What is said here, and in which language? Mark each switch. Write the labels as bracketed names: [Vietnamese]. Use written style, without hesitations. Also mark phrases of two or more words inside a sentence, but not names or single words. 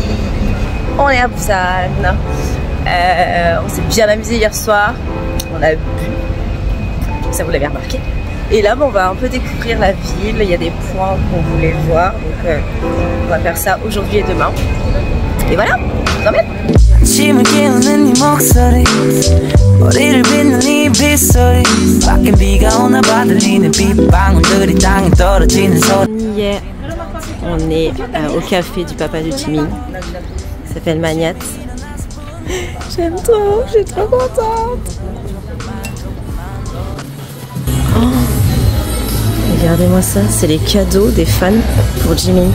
[French] On est à Busan. On s'est bien amusé hier soir. On a bu. Ça, vous l'avez remarqué. Et là, on va un peu découvrir la ville. Il y a des points qu'on voulait voir. Donc, on va faire ça aujourd'hui et demain. Et voilà, je vous emmène. [Korean] 아침을 깨우는 네 목소리 머리를 빗는 네 빗소리 밖엔 비가 오나 봐 들리는 빗방울들이 땅에 떨어지는 소리. [French] On est au café du papa de Jimin. Il s'appelle Magnat. J'aime trop, je suis trop contente. Oh, regardez-moi ça, c'est les cadeaux des fans pour Jimin.